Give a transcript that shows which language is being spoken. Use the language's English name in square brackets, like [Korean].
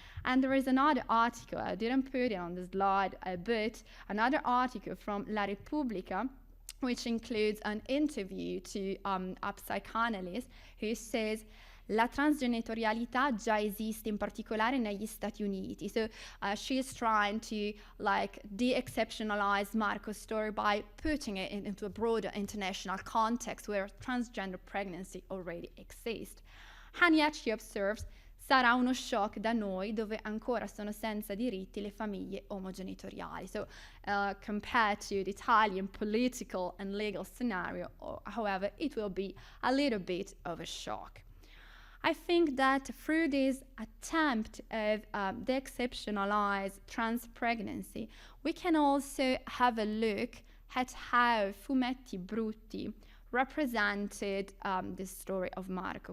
[English] And there is another article, I didn't put it on the slide, but another article from La Repubblica, which includes an interview to a psychoanalyst who says, [Italian] la transgenitorialità già esiste in particolare negli Stati Uniti. [English] So she is trying to like de-exceptionalize Marco's story by putting it into a broader international context where transgender pregnancy already exists. And yet she observes, [Italian] sarà uno shock da noi dove ancora sono senza diritti le famiglie omogenitoriali. [English] So compared to the Italian political and legal scenario, however, it will be a little bit of a shock. I think that through this attempt of de-exceptionalize trans pregnancy, we can also have a look at how fumetti brutti represented the story of Marco.